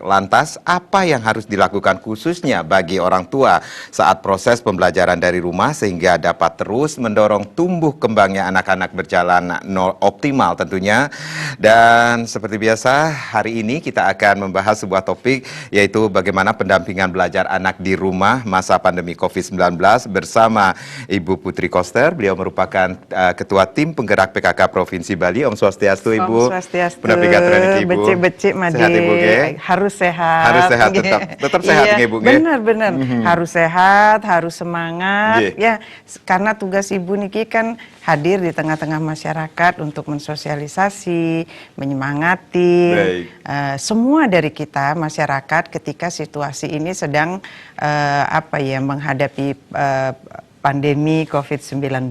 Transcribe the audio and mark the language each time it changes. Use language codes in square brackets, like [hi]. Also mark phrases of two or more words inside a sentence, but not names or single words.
[id] Lantas, apa yang harus dilakukan khususnya bagi orang tua saat proses pembelajaran dari rumah sehingga dapat terus mendorong tumbuh kembangnya anak-anak berjalan optimal tentunya. Dan seperti biasa, hari ini kita akan membahas sebuah topik yaitu bagaimana pendampingan belajar anak di rumah masa pandemi COVID-19 bersama Ibu Putri Koster. Beliau merupakan Ketua Tim Penggerak PKK Provinsi Bali. [ban] Om Swastiastu Ibu. Om Swastiastu. [id] Ibu. Becik-becik Made. Sehat Ibu, harus sehat. Harus sehat, tetap sehat iya, Ibu. Benar-benar. Harus sehat, harus semangat. Ya, karena tugas Ibu niki kan hadir di tengah-tengah masyarakat untuk mensosialisasi, menyemangati semua dari kita masyarakat ketika situasi ini sedang menghadapi pandemi COVID-19.